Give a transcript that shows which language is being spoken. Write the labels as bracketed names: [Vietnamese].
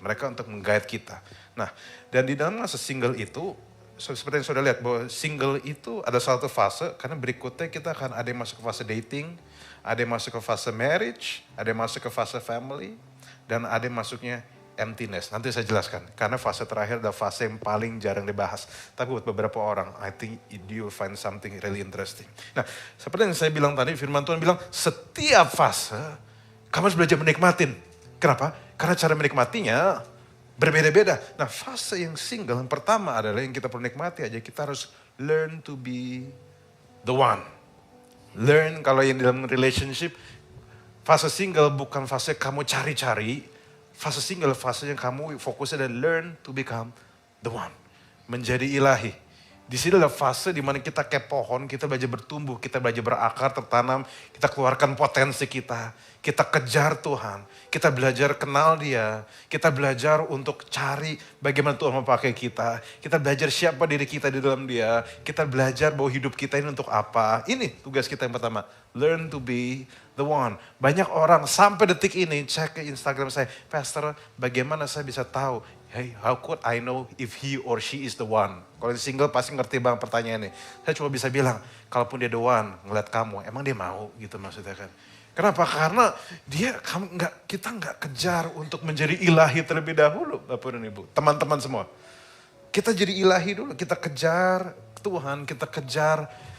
[Indonesian] Mereka untuk meng-guide kita. Nah, dan di dalam masa single itu, seperti yang sudah lihat bahwa single itu ada satu fase, karena berikutnya kita akan ada yang masuk ke fase dating, ada yang masuk ke fase marriage, ada yang masuk ke fase family, dan ada yang masuknya emptiness. Nanti saya jelaskan. Karena fase terakhir adalah fase yang paling jarang dibahas. Tapi buat beberapa orang, [English] I think you will find something really interesting. [Indonesian] Nah, seperti yang saya bilang tadi, firman Tuhan bilang, setiap fase, kamu harus belajar menikmatin. Kenapa? Karena cara menikmatinya berbeda-beda. Nah, fase yang single, yang pertama adalah yang kita perlu nikmati aja. Kita harus [English] learn to be the one. [Indonesian] Learn, kalau yang dalam relationship, fase single bukan fase kamu cari-cari. Fase single, fase yang kamu fokusnya adalah [English] learn to become the one. [Indonesian] Menjadi ilahi. Di sini adalah fase di mana kita kayak pohon, kita belajar bertumbuh, kita belajar berakar, tertanam, kita keluarkan potensi kita kejar Tuhan, kita belajar kenal Dia, kita belajar untuk cari bagaimana Tuhan memakai kita belajar siapa diri kita di dalam Dia, kita belajar bahwa hidup kita ini untuk apa. Ini tugas kita yang pertama, [English] learn to be the one. [Indonesian] Banyak orang sampai detik ini cek ke Instagram saya, Pastor, bagaimana saya bisa tahu? [English] Hey, how could I know if he or she is the one? [Indonesian] Kalau yang single pasti ngerti bang pertanyaannya. Saya cuma bisa bilang, kalaupun dia the one, ngeliat kamu, emang dia mau gitu maksudnya kan. Kenapa? Karena kita nggak kejar untuk menjadi ilahi terlebih dahulu, Bapak dan Ibu. Teman-teman semua, kita jadi ilahi dulu, kita kejar Tuhan, kita kejar.